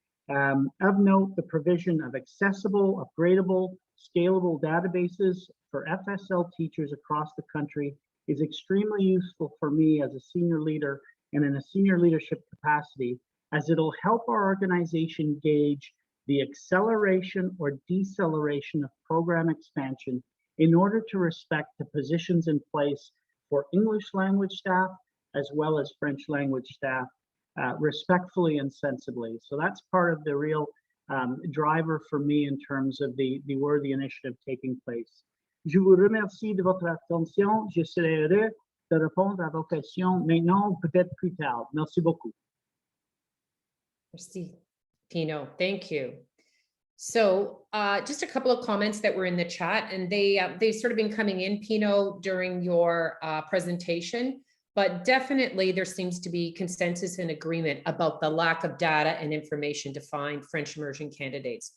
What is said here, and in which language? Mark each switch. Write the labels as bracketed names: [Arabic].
[English] Of note, the provision of accessible, upgradable, scalable databases for FSL teachers across the country is extremely useful for me as a senior leader and in a senior leadership capacity, as it'll help our organization gauge the acceleration or deceleration of program expansion in order to respect the positions in place for English language staff as well as French language staff respectfully and sensibly. So that's part of the real driver for me in terms of the Worthy initiative taking place. [French] Je vous remercie de votre attention. Je serai heureux de répondre à vos questions maintenant, peut-être plus tard. Merci beaucoup. Merci, Pino. [English] Thank you. So just a couple of comments that were in the chat, and they've sort of been coming in, Pino, during your presentation, but definitely there seems to be consensus and agreement about the lack of data and information to find French immersion candidates.